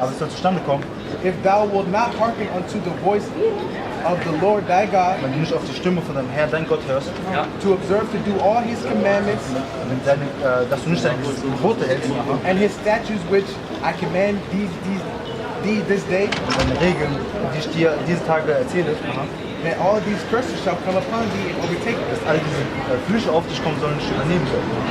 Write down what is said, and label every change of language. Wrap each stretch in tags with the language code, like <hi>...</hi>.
<de>aber es soll zustande kommen,</de> <en>if thou wilt not hearken unto the voice of the Lord thy God,</en> <de>wenn du nicht auf die Stimme von deinem Herrn, dein Gott hörst,</de> <en>to observe to do all his commandments,</en> <de>dass du nicht deine Gebote hältst,</de> <en>and his statutes which I command thee this day,</en> <de>und deine Regeln, die ich dir diese Tage erzähle,</de> <en>then all these curses shall come upon thee and overtake thee.</en> <de>dass all diese Flüche auf dich kommen sollen und dich übernehmen sollen.</de>